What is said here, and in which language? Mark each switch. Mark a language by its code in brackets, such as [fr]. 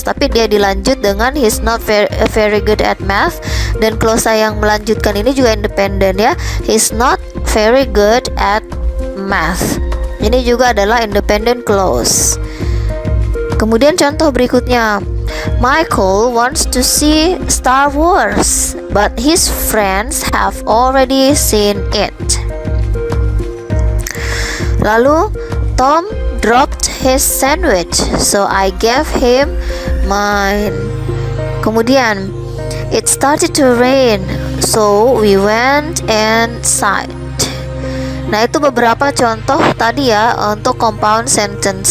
[id] Tapi dia dilanjut dengan [en] he's not very good at math, [id] dan klausa yang melanjutkan ini juga independent, ya. [en] He's not very good at math. [id] Ini juga adalah independent clause. Kemudian contoh berikutnya, [en] Michael wants to see Star Wars, but his friends have already seen it. [id] Lalu, [en] Tom dropped his sandwich, so I gave him mine. [id] Kemudian, [en] it started to rain, so we went inside. [id] Nah, itu beberapa contoh tadi ya untuk compound sentence.